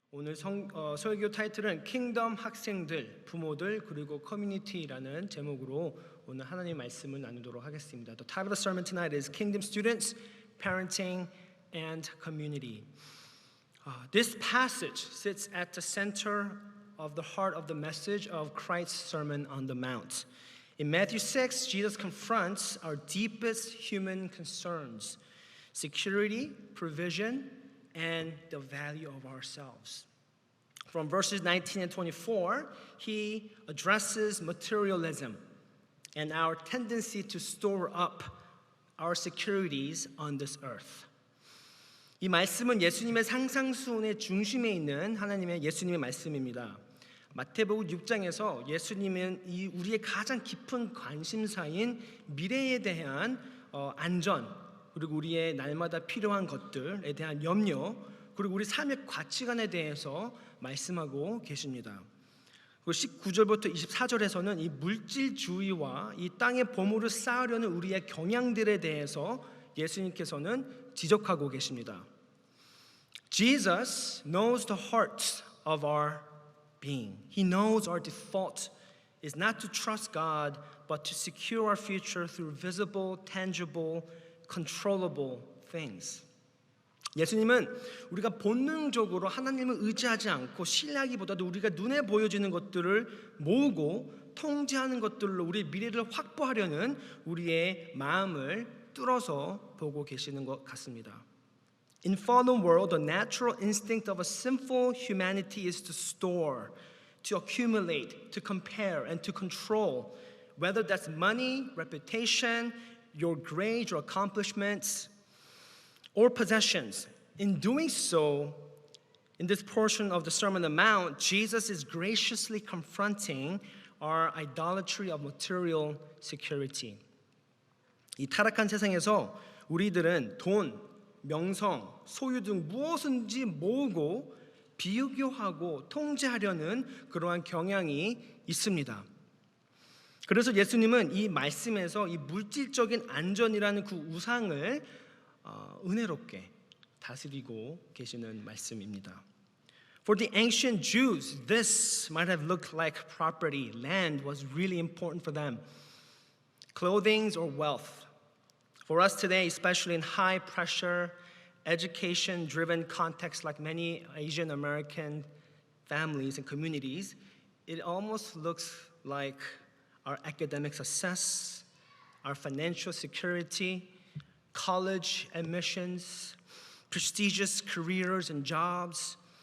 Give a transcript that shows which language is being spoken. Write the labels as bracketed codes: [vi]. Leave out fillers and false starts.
[ko] 오늘 설교 타이틀은 킹덤 학생들, 부모들 그리고 커뮤니티라는 제목으로 오늘 하나님 말씀을 나누도록 하겠습니다. [en] The title of the sermon tonight is Kingdom Students, Parenting and Community. This passage sits at the center of the heart of the message of Christ's Sermon on the Mount. In Matthew 6, Jesus confronts our deepest human concerns: security, provision, and the value of ourselves. From verses 19 and 24, he addresses materialism and our tendency to store up our securities on this earth. [ko] 이 말씀은 예수님의 상상수훈의 중심에 있는 예수님의 말씀입니다. 마태복음 6장에서 예수님은 우리의 가장 깊은 관심사인 미래에 대한 안전, 그리고 우리의 날마다 필요한 것들에 대한 염려, 그리고 우리 삶의 가치관에 대해서 말씀하고 계십니다. 그리고 19절부터 24절에서는 이 물질주의와 이 땅의 보물을 쌓으려는 우리의 경향들에 대해서 예수님께서는 지적하고 계십니다. [en] Jesus knows the heart of our being. He knows our default is not to trust God, but to secure our future through visible, tangible, controllable things. [ko] 예수님은 우리가 본능적으로 하나님을 의지하지 않고 신뢰하기보다도 우리가 눈에 보여지는 것들을 모으고 통제하는 것들로 우리의 미래를 확보하려는 우리의 마음을 뚫어서 보고 계시는 것 같습니다. [en] In fallen world, the natural instinct of a sinful humanity is to store, to accumulate, to compare, and to control, whether that's money, reputation, your grades or accomplishments, or possessions. In doing so, in this portion of the Sermon on the Mount, Jesus is graciously confronting our idolatry of material security. [ko] 이 타락한 세상에서 우리들은 돈, 명성, 소유 등 무엇인지 모으고 비교하고 통제하려는 그러한 경향이 있습니다. 그래서 예수님은 이 말씀에서 이 물질적인 안전이라는 그 우상을 은혜롭게 다스리고 계시는 말씀입니다. [en] For the ancient Jews, this might have looked like property. Land was really important for them. Clothing or wealth. For us today, especially in high pressure, education-driven contexts like many Asian American families and communities, it almost looks like our academic success, our financial security, college admissions, prestigious careers and jobs.